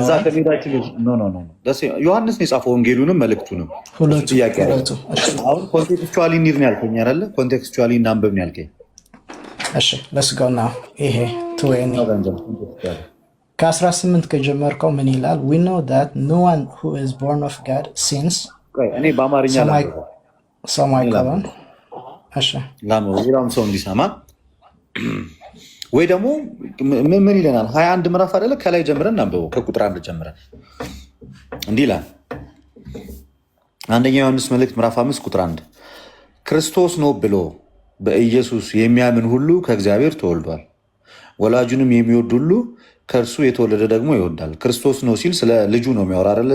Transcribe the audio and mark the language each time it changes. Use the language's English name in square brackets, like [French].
[Amharic] እዛ ከሜዳችን ኖ ዮሐንስ ነው የጻፈው ወንጌሉንም መልእክቱንም። ሁለቱ ጥያቄ አለ። አሁን ኮንቴክስቹዋሊ እንሂድ ነው ያልከኝ አይደለ? ኮንቴክስቹዋሊ እናንብብ ነው ያልከኝ። እሺ [English] let's go now። [Amharic] ይሄ 20 ከ18 ከጀመርከው ምን ይላል? [English] we know that no one who is born of God sins። [Amharic] እኔ በአማርኛ ሰማይ ከሆነ እሺ ሌላም ሰው እንዲሰማ ወይ ደግሞ ምን ይለናል? 21 ምዕራፍ አይደለ? ከላይ ጀምረን እናንብበው፣ ከቁጥር 1 ጀምረን እንዲህ ይላል። አንደኛ ዮሐንስ መልእክት ምዕራፍ 5 ቁጥር 1 ክርስቶስ ነው ብሎ በኢየሱስ የሚያምን ሁሉ ከእግዚአብሔር ተወልዷል፣ ወላጁንም የሚወድ ሁሉ ከእርሱ የተወለደ ደግሞ ይወዳል። ክርስቶስ ነው ሲል ስለ ልጁ ነው የሚያወራ አይደለ?